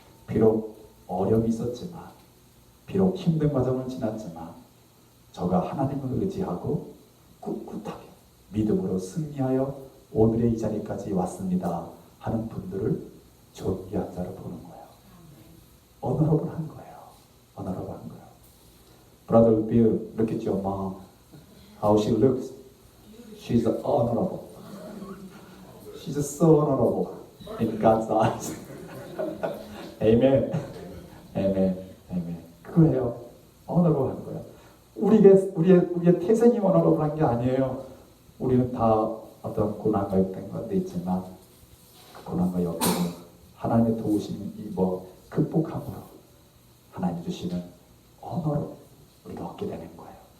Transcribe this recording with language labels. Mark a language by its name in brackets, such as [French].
[Korean] 비록 어려움이 있었지만, 비록 힘든 과정을 지났지만, 저가 하나님을 의지하고 꿋꿋하게 믿음으로 승리하여 오늘의 이 자리까지 왔습니다 하는 분들을 존귀한 자로 보는 거예요. 어너러블한 거예요. 어너러블한 거예요. [English] Brother Bill, look at your mom. How she looks. She's honorable. She's so honorable in God's eyes. Amen. [Korean] 아멘. 그거예요. 언어로 하는 거예요. 우리의 태생이 언어로 하는 게 아니에요. 우리는 다 어떤 고난과 역경 가운데 있지만 그 고난과 역경을 하나님의 도우심이 극복함으로 하나님 주시는 언어로 우리가 얻게 되는 거예요.